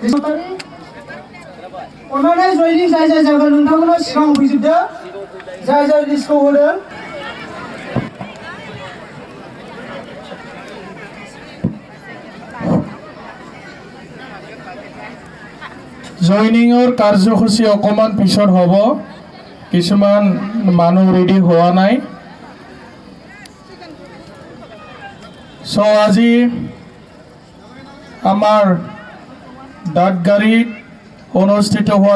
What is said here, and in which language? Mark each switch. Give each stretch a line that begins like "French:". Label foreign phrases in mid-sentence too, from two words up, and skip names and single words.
Assamese: অনলাইন জইনিং যাই যাবে
Bodo: नोंथांमोना सिगां फैजोबदो जाय लिस्टखौ होदों
Assamese: জইনিংৰ কাৰ্যসূচী অকমান পিছত হ'ব কিছুমান মানুহ ৰেডি হোৱা নাই সো আজি আমাৰ দাঁতগাড়ীত অনুষ্ঠিত হোৱা